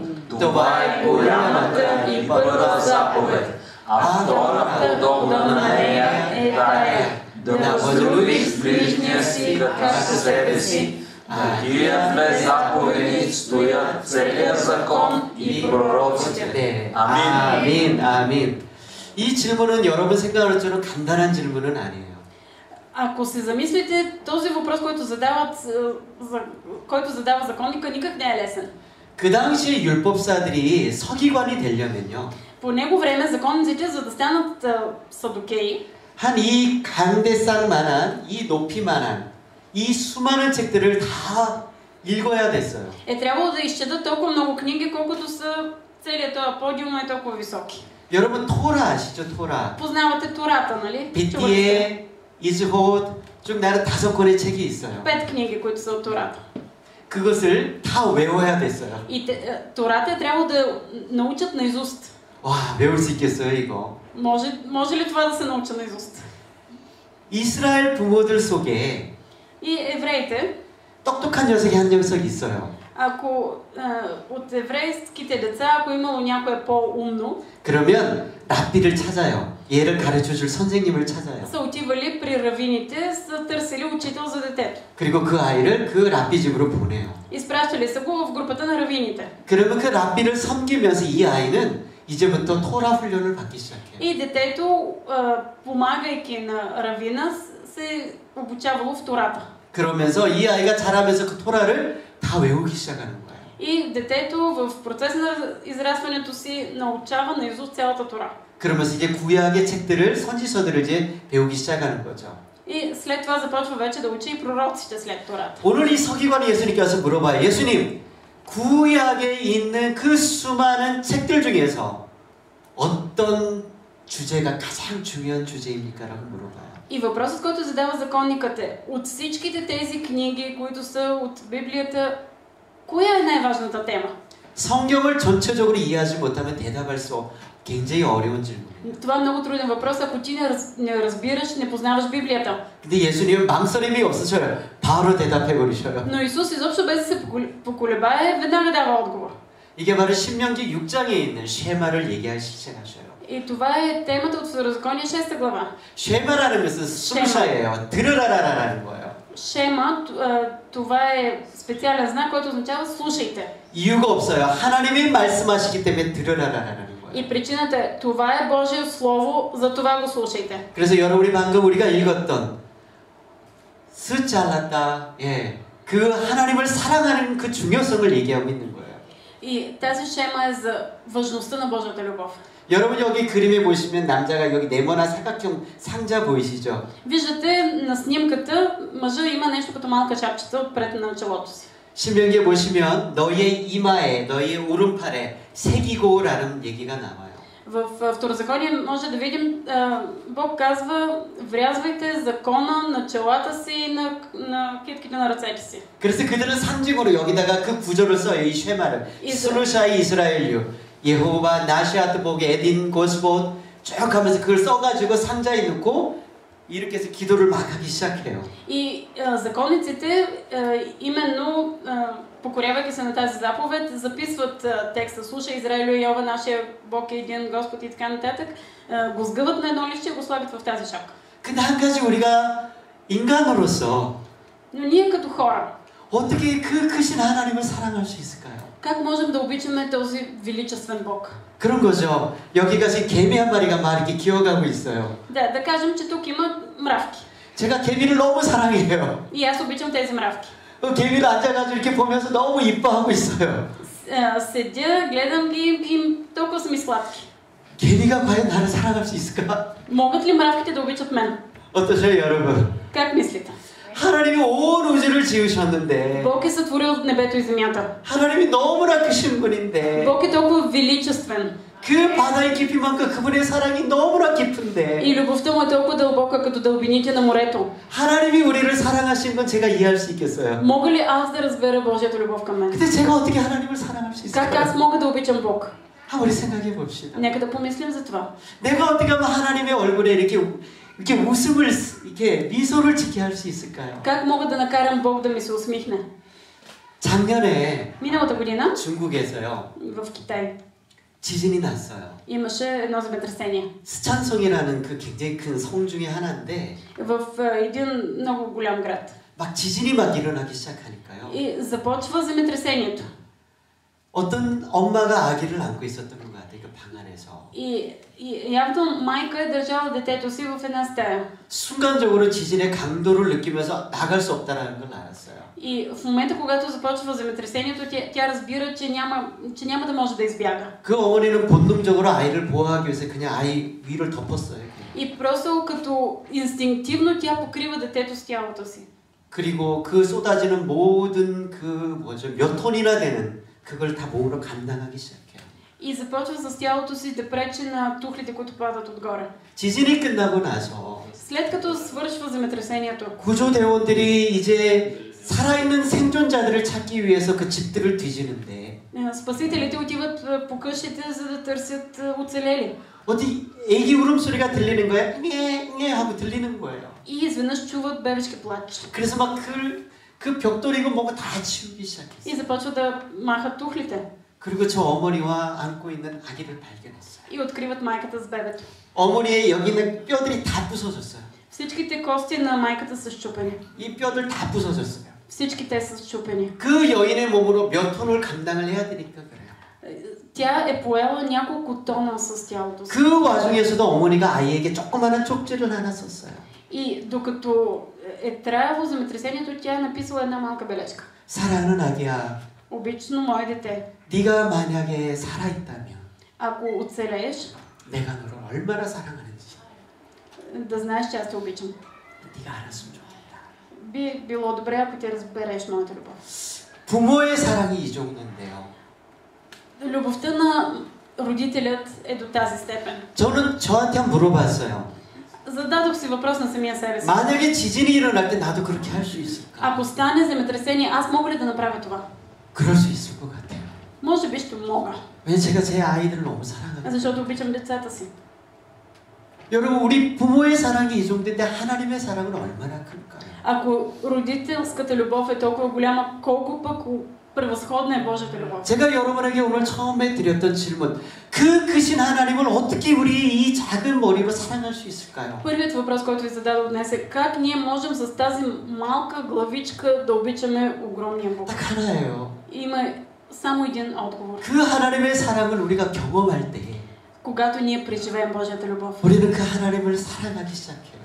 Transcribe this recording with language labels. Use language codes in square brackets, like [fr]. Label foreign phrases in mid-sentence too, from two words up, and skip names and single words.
[bg] Това е голямата и първа заповед. А втората, подобна на нея, е тая: да възлюбиш ближния си като себе си. На тия две заповеди стоят целият закон и пророците. [ko] 아멘. 이 질문은 여러분 생각할 때는 간단한 질문은 아니에요. [bg] Ако се замислите, този въпрос, който задава законника, никак не е лесен. [ko] 그 당시에 율법사들이 서기관이 되려면요. [bg] По него време законниците, за да станат садукеи, [ko] 한 이 강대상만한, 이 높이만한, 이 수많은 책들을 다 읽어야 됐어요. [bg] трябвало да изчетат толкова много книги, колкото са целият този подиум е толкова високи. [ko] 여러분 토라 아시죠? 토라. [bg] Познавате Тората, нали? [ko] 빗디에, 이즈톳 쭉 나는 5권의 책이 있어요. [bg] 5 книги, които са от Тората. [ko] 그것을 다 외워야 됐어요. [bg] И Тората е трябвало да научат наизуст. [ko] 와, 외울 수 있겠어요, 이거? [bg] Може ли това да се науча наизуст? [ko] 이스라엘 부모들 속에 [bg] И евреите, [ko] 똑똑한 녀석이 한 녀석 있어요. [bg] Ако от еврейските деца, ако имало някое по-умно, [ko] 그러면 랍비를 찾아요. 얘를 가르쳐줄 선생님을 찾아요. [bg] са отивали при равините, са търсили учител за детето. [ko] 그리고 그 아이를 그 랍비 집으로 보내요. [bg] Изпращали са го в групата на равините. [ko] 그러면 그 랍비를 섬기면서 이 아이는 이제부터 토라 훈련을 받기 시작해요. [bg] И детето, помагайки на равина, се обучавало в Тората. [ko] 그러면서 이 아이가 자라면서 그 토라를 다 외우기 시작하는 거예요. [bg] И детето в процес на израстването си научава наизуст цялата Тора. [ko] 그러면서 이제 구약의 책들을 선지서들을 이제 배우기 시작하는 거죠. [bg] И след това започва вече да учи и пророците след Тората. [ko] 오늘 이 서기관이 예수님께 와서 물어봐요. 예수님, 구약에 있는 그 수많은 책들 중에서 어떤 주제가 가장 중요한 주제입니까? 라고 물어봐요. [bg] И въпросът, който задава законникът е, от всичките тези книги, които са от Библията, коя е най-важната тема? [ko] 성경을 전체적으로 이해하지 못하면 대답할 수 굉장히 어려운 질문이에요. [bg] Това е много труден въпрос, ако ти не разбираш, не познаваш Библията. [ko] 근데 예수님은 망설임이 없으셔요. 바로 대답해 버리셔요. [bg] Но Исус изобщо без да се поколебае, веднага дава отговор. [ko] 이게 바로 신명기 6장에 있는 쉐마를 얘기하기 시작하셔요. [bg] И това е темата от Второзаконие 6 глава. [ko] 쉐마라는 것은 숨샤예요. 들으라라라는 거예요. [bg] Шема, това е специален знак, който означава слушайте. [ko] 이유가 없어요. 하나님이 말씀하시기 때문에 들으라라라는 거예요. [bg] И причината е, това е Божие слово, за това го слушайте. [ko] 그래서 여러분이 방금 우리가 읽었던 스잘랐다, 예, 그 하나님을 사랑하는 그 중요성을 얘기하고 있는 거예요. [bg] И тази шема е за важността на Божията любов. [ko] 여러분 여기 그림에 보시면 남자가 여기 네모난 사각형 상자 보이시죠? [bg] Виждате на снимката, мъжа има нещо като малка шапчица отпред на челото си. [ko] 신명기에 보시면 너의 이마에, 너의 오른팔에 새기고라는 얘기가 나와요. [bg] В Второзаконие може да видим, Бог казва, врязвайте закона на челата си и на китките на ръцете си. [ko] 그래서 그들은 상징으로 여기다가 그 구절을 써요. 이 쉐마를. 스루샤이 이스라엘류, 예호바 나시아트 보게 에딘 고스봇 쭉 하면서 그걸 써가지고 상자에 넣고 이렇게 해서 기도를 막 하기 시작해요. [bg] И законниците, именно покорявайки се на тази заповед, записват текста "Слушай, Израилю, Йова, нашия Бог е един Господ" и така нататък, го сгъват на едно лище и го слагат в тази шапка. [ko] 근데 한 가지 우리가 인간으로서 [bg] Но ние като хора, [ko] 어떻게 그 크신 하나님을 사랑할 수 있을까요? [bg] как можем да обичаме този величествен Бог? [ko] 그런 거죠. 여기가 지금 개미 한 마리가 막 이렇게 기어가고 있어요. [bg] Да кажем, че тук има мравки. [ko] 제가 개미를 너무 사랑해요. [bg] И аз обичам тези мравки. [ko] 개미를 앉아가지고 이렇게 보면서 너무 이뻐하고 있어요. [bg] Седя, гледам ги и толкова са ми сладки. [ko] 개미가 과연 나를 사랑할 수 있을까? [bg] Могат ли мравките да обичат мен? [ko] 어떠세요, 여러분? [bg] Как мислите? [ko] 하나님이 온 우주를 지으셨는데 [bg] Бог е сътворил небето и земята. [ko] 하나님이 너무나 크신 분인데 [bg] Бог е толкова величествен. [ko] 그 바다의 깊이만큼 그분의 사랑이 너무나 깊은데 [bg] И любовта му е толкова дълбока, като дълбините на морето. [ko] 하나님이 우리를 사랑하신 건 제가 이해할 수 있겠어요. [bg] Мога ли аз да разбера Божията любов към мен? [ko] 근데 제가 어떻게 하나님을 사랑할 수 [bg] Как [ko] 있을까요? [bg] аз мога да обичам Бог? [ko] 우리 생각해 봅시다. [bg] Нека да помислим за това. [ko] 내가 어떻게 하면 하나님의 얼굴에 이렇게 웃음을 이렇게 미소를 짓게 할 수 있을까요? [bg] Как мога да накарам Бог да ми се усмихне? [ko] 작년에 [bg] Миналата година [ko] 중국에서요. [bg] в Китай [ko] 지진이 났어요. [bg] имаше едно земетресение. [ko] 스촨성이라는 그 굉장히 큰 성 중에 하나인데 [bg] В един много голям град. [ko] 막 지진이 막 일어나기 시작하니까요. [bg] И започва земетресението. [ko] 어떤 엄마가 아기를 안고 있었던 것 같아요. 그 방 안에서. [bg] И явно майка е държала детето си в една стая. [ko] 순간적으로 지진의 강도를 느끼면서 나갈 수 없다는 걸 알았어요. [bg] И в момента, когато започва земетресението, тя разбира, че няма да може да избяга. [ko] 그 어머니는 본능적으로 아이를 보호하기 위해서 그냥 아이 위를 덮었어요. [bg] И просто като инстинктивно тя покрива детето с тялото си. [ko] 그리고 그 쏟아지는 모든 몇 톤이나 되는 그걸 다 몸으로 감당하기 시작해요. [bg] И започва с тялото си да пречи на тухлите, които падат отгоре. [ko] 지진이 끝나고 나서 [bg] След като свършва земетресението, [ko] 구조대원들이 이제 살아있는 생존자들을 찾기 위해서 그 집들을 뒤지는데 [bg] спасителите отиват по къщите, за да търсят оцелели. [ko] 어디 애기 울음소리가 들리는 거야? 네 하고 들리는 거예요. [bg] И изведнъж чуват бебешки плач. [ko] 그래서 막 그 벽돌이고 뭐고 다 치우기 [bg] И [ko] 시작했어요. [bg] започват да махат тухлите. [ko] 그리고 저 어머니와 안고 있는 아기를 발견했어요. [bg] И откриват майката с бебето. [ko] 어머니의 여기 있는 뼈들이 다 부서졌어요. [bg] Всичките кости на майката са счупени. [ko] 이 뼈들 다 부서졌어요. [bg] Всички те са счупени. [ko] 그 여인의 몸으로 몇 톤을 감당을 해야 되니까 그래요. [bg] Тя е поела няколко тона с тялото си. [ko] 그 와중에서도 어머니가 아이에게 조그마한 쪽지를 하나 썼어요. [bg] И докато е траяло земетресението, тя е написала една малка бележка. [ko] 사랑하는 아기야, [bg] Обично мое дете, [ko] 네가 만약에 살아있다면 [bg] ако оцелееш, [ko] 내가 너를 얼마나 사랑하는지 [bg] да знаеш, че аз те обичам. [ko] 네가 알았으면 좋겠다. [bg] Би било добре, ако ти разбереш моята любов. [ko] 부모의 사랑이 이 정도인데요. [bg] Любовта на родителят е до тази степен. [ko] 저는 저한테 한번 물어봤어요. [bg] Зададох си въпрос на самия себе си. [ko] 만약에 지진이 일어날 때 나도 그렇게 할 수 있을까? [bg] Ако стане земетресение, аз мога ли да направя това? [ko] 그럴 수 있을 것 같아요. [bg] Може би ще мога, [ko] 왜냐면 제가 제 아이들을 너무 사랑하거든요. [bg] защото обичам децата си. [ko] 여러분, 우리 부모의 사랑이 이 정도인데 하나님의 사랑은 얼마나 클까요? [bg] Ако родителската любов е толкова голяма, колко пък превъзходна е Божията любов. [ko] 제가 여러분에게 오늘 처음에 드렸던 질문, 그 크신 하나님을 어떻게 우리 이 작은 머리로 사랑할 수 있을까요? [bg] Първият въпрос, който ви зададох днес е как ние можем с тази малка главичка да обичаме огромния Бог. [ko] 딱 하나예요. [bg] Има само един отговор. [ko] 그 하나님의 사랑을 우리가 경험할 때 [bg] Когато ние преживеем Божията любов, [ko] 우리는 그 하나님을 사랑하기 시작해요.